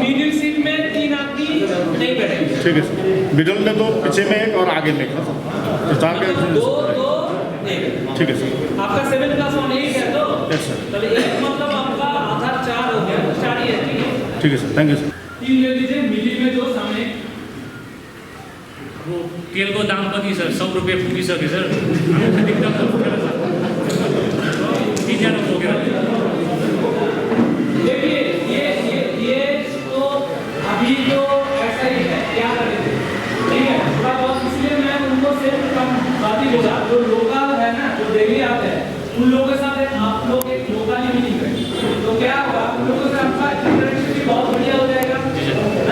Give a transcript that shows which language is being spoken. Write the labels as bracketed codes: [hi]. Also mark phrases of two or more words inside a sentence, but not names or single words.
[hi] मिडिल सीट में 3 आदमी नहीं बैठेंगे। ठीक है सर, मिडल में 2, पीछे में 1 और आगे में 1 सर, तो 4 का 2, 1। ठीक है सर। आपका 7+1 1 है तो? [en] yes sir. [hi] चलो 1 मतलब आपका आधा 4 हो गया, 4 ही है, ठीक है? ठीक है सर, [en] thank you sir. [hi] 3 ले लीजिए, मिडिल में 2 सामने। [ne] तेलको दाम कति सर? 100 रुपियाँ पुगिसक्यो सर। एकदम पुगेर सर। 3 जना पुगेर। [hi] देखिए ये तो अभी तो ऐसा ही है, क्या करेंगे, ठीक है? थोड़ा बहुत इसलिए मैं उनको सिर्फ कम बात ही बोला, जो लोकल है ना, जो डेली आते हैं, उन लोगों के साथ आप लोग एक लोकल ही मीटिंग करें, तो क्या होगा, उन लोगों से आपका इंटरेक्शन भी बहुत बढ़िया हो जाएगा ना।